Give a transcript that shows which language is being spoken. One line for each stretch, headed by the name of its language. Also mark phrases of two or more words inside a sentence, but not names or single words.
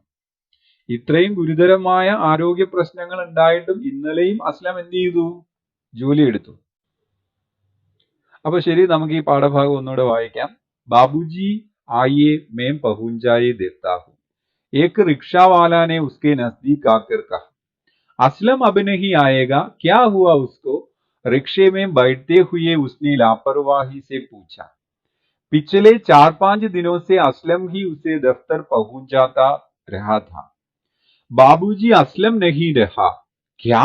Malayalam: ഇത്രയും ഗുരുതരമായ ആരോഗ്യ പ്രശ്നങ്ങൾ ഉണ്ടായിട്ടും ഇന്നലെയും അസ്ലം എന്ത് ചെയ്തു? ജോലി എടുത്തു. അപ്പൊ ശരി, നമുക്ക് ഈ പാഠഭാഗം ഒന്നുകൂടെ വായിക്കാം.
Hindi: बाबूजी आए मैं पहुँचाए देता हूँ. एक रिक्शावाले ने उसके नज़दीक आकर कहा, असलम अब नहीं आएगा, क्या हुआ उसको? रिक्शे में बैठते हुए उसने लापरवाही से पूछा. पिछले 4-5 दिनों से असलम ही उसे दफ्तर पहुंचाता रहा था. बाबूजी असलम नहीं रहा. क्या?